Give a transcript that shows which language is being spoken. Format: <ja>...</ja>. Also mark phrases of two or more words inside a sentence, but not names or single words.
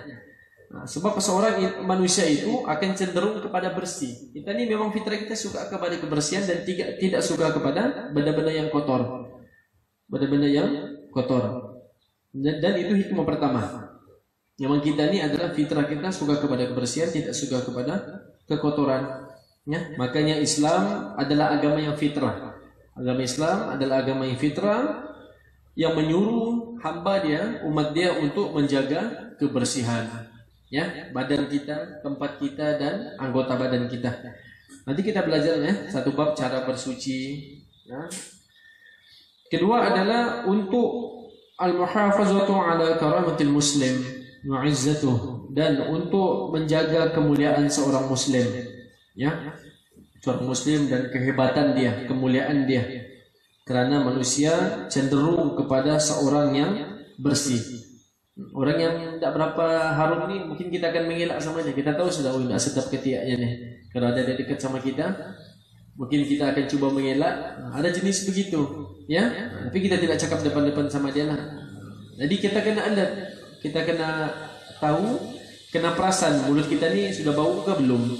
<ms>Sebab seorang manusia itu akan cenderung kepada bersih. Kita ni memang fitrah kita suka kepada kebersihan dan tidak suka kepada benda-benda yang kotor. Benda-benda yang kotor. Dan itu hikmah pertama. Memang kita ni adalah fitrah kita suka kepada kebersihan, tidak suka kepada kekotoran. Ya, makanya Islam adalah agama yang fitrah. Agama Islam adalah agama yang fitrah yang menyuruh hamba dia, umat dia untuk menjaga kebersihan. Ya, badan kita, tempat kita dan anggota badan kita. Nanti kita belajar ya, satu bab cara bersuci. Ya. Kedua adalah untuk</ms> <ar>المحافظة على كرامة المسلم وعزته,</ar> <ms>dan untuk menjaga kemuliaan seorang muslim. Ya. Seorang muslim dan kehebatan dia, kemuliaan dia. Karena manusia cenderung kepada seorang yang bersih. Orang yang tidak berapa harum ni mungkin kita akan mengelak sama dia. Kita tahu sudah tidak sedap ketiaknya nih. Kalau ada dekat sama kita, mungkin kita akan cuba mengelak. Ada jenis begitu, ya. Tapi kita tidak cakap depan-depan sama dia lah. Jadi kita kena alert, kita kena tahu, kena perasan mulut kita ni sudah bau ke belum.</ms>